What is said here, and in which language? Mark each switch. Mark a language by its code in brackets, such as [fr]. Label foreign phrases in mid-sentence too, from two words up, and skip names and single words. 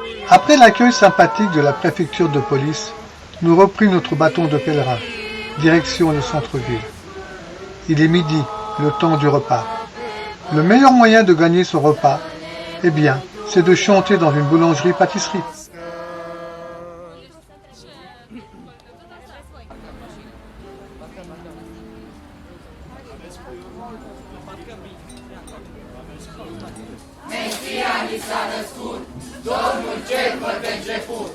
[fr] Après l'accueil sympathique de la préfecture de police, nous reprîmes notre bâton de pèlerin, direction le centre-ville. Il est midi, le temps du repas. Le meilleur moyen de gagner son repas, eh bien, c'est de chanter dans une boulangerie-pâtisserie. [ro] Mesia ni s-a născut, Domnul cel fără de început.